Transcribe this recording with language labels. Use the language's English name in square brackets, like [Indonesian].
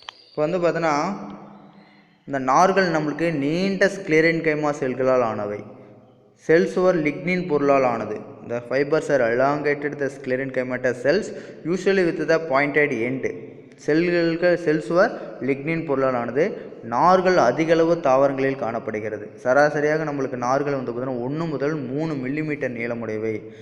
[Tamil] இப்போ பார்த்தோன்னா இந்த நார்கள் நம்மளுக்கு நீண்ட ஸ்க்ளெரன்கைமா செல்களால் ஆனவை. செல் சுவர் லிக்னின் பொருளால் ஆனது. [English] The fibers are elongated. The sclerenchyma cells usually with the pointed end. [Tamil] செல் சுவர் லிக்னின் பொருளால் ஆனது. நார்கள் அதிகளவு தாவரங்களில் காணப்படுகிறது. சராசரியாக நம்மளுக்கு நார்கள் பார்த்தீங்கன்னா 1 முதல் 3 மில்லிமீட்டர் நீளமுடையவை.